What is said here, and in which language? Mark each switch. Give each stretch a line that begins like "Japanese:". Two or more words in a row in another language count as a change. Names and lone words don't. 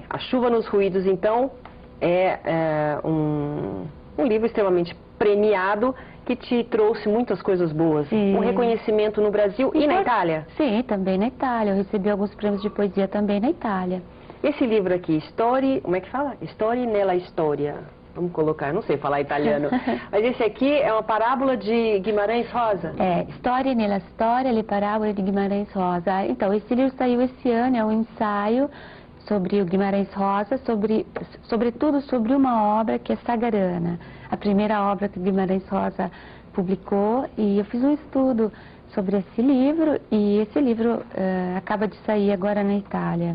Portuguese: A Chuva nos Ruídos, então, é um livro extremamente premiado que te trouxe muitas coisas boas. Sim. Um reconhecimento no Brasil e na Itália? Sim, também na Itália. Eu recebi alguns prêmios de poesia também na Itália. Esse livro aqui, como é que fala? Storie nella Storia. Vamos colocar, não sei falar italiano. Mas esse aqui é uma parábola de Guimarães Rosa. Storie nella Storia, le parabole di Guimarães Rosa. Então, esse livro saiu esse ano, é um ensaio sobre o Guimarães Rosa, sobretudo sobre uma obra que é Sagarana, a primeira obra que Guimarães Rosa publicou, e eu fiz um estudo sobre esse livro, e esse livro acaba de sair agora na Itália.